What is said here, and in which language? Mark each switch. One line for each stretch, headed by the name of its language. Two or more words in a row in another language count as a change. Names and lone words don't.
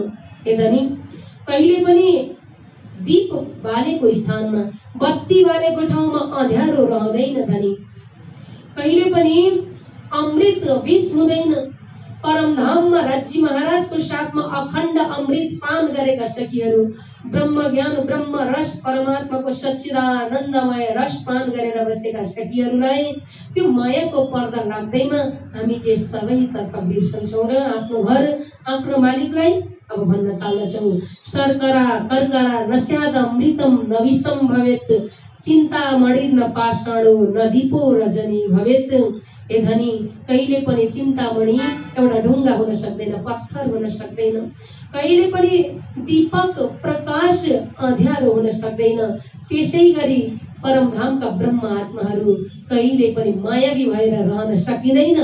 Nepali: हे धनी, कहिले पनि दीप बालेको स्थानमा, बत्ती बालेको ठाउँमा अँध्यारो रहँदैन धनी। कहिले पनि अमृत विष हुँदैन। परमधाममा राज्य महाराजको साथमा अखण्ड अमृत पान गरेका सखीहरू, ब्रह्म ज्ञान ब्रह्म रस परमात्माको सच्चिदानन्दमय रस पान गरेर बसेका सखीहरूलाई त्यो मायाको पर्दा लाग्दैमा हामी के सबैतर्फ बिर्सन्छौँ र आफ्नो घर, आफ्नो मालिकलाई अब भन्न थाल्दछौँ।
Sanskrit: सर्करा कर्करा नस्याद अमृतम नविषम भवेत्, चिन्तामणि न पाषाणो न दीपो रजनी भवेत्।
Nepali: हे धनी, कहिले पनि चिन्तामणि एउटा ढुङ्गा हुन सक्दैन, पत्थर हुन सक्दैन। कहिले पनि दीपक प्रकाश अँध्यारो हुन सक्दैन। त्यसै गरी परमधामका ब्रह्म आत्माहरू कहिले पनि मायावी भएर रहन सकिँदैन।